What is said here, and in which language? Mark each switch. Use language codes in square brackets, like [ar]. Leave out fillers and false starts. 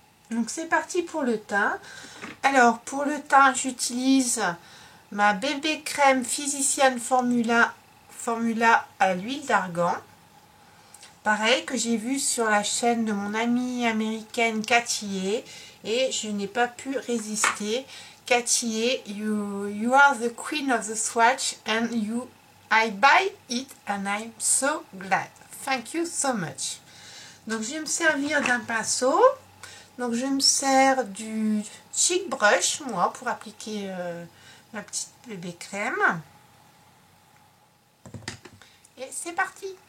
[fr] Donc c'est parti pour le teint. Alors pour le teint, j'utilise ma bébé crème Physician Formula à l'huile d'argan. Pareil que j'ai vu sur la chaîne de mon amie américaine Cathy A, et je n'ai pas pu résister. [en] Cathy A, you are the queen of the swatch and I buy it and I'm so glad. Thank you so much. [fr] Donc je vais me servir d'un pinceau. Donc je me sers du Cheek Brush, moi, pour appliquer ma petite bébé crème. Et c'est parti.